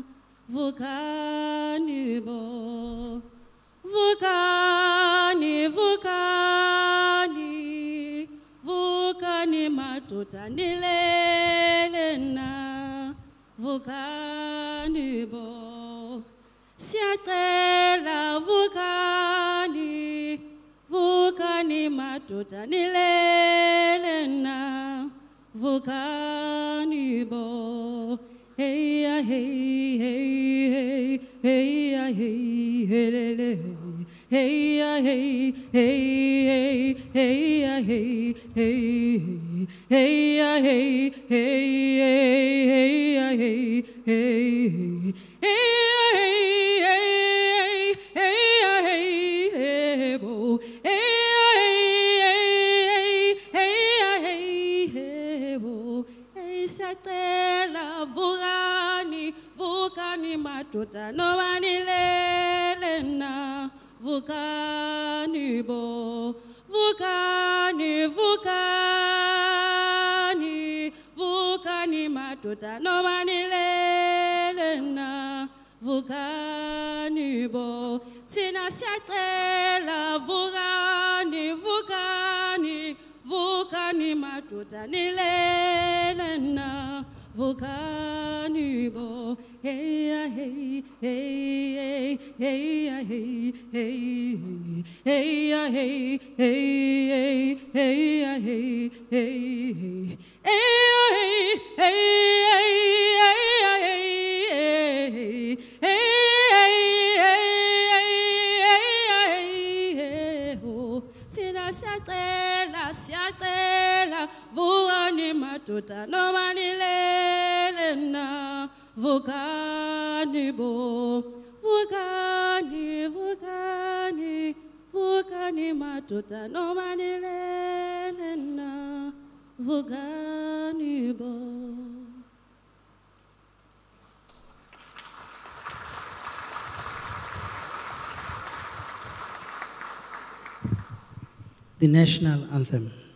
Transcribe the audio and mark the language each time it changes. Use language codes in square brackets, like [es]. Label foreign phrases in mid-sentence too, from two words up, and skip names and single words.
[zu] Vukani bo, vukani, vukani, vukani matuta nilelena. Vukani bo, siyacela vukani, vukani matuta nilelena. Vukani bo, hey ya hey hey hey hey ya hey hey lele. Hey ya hey hey hey hey ya hey hey hey ya hey hey hey ya hey hey hey hey ya hey hey bo hey ya hey bo hey sacela vukani vukani matuta no manilelena. Vukani bo, vukani, vukani, vukani matuta no manilelena. Vukani bo, tina siyacela vukani, vukani, vukani matuta nilelena. Vukani bo, hey ya hey hey hey ya hey hey hey ya hey hey hey ya hey hey hey siyacela vukani matuta no manilelena. Vukani bo, vukani, vukani, vukani matuta no manilelena. Vukani bo. [en] The national anthem.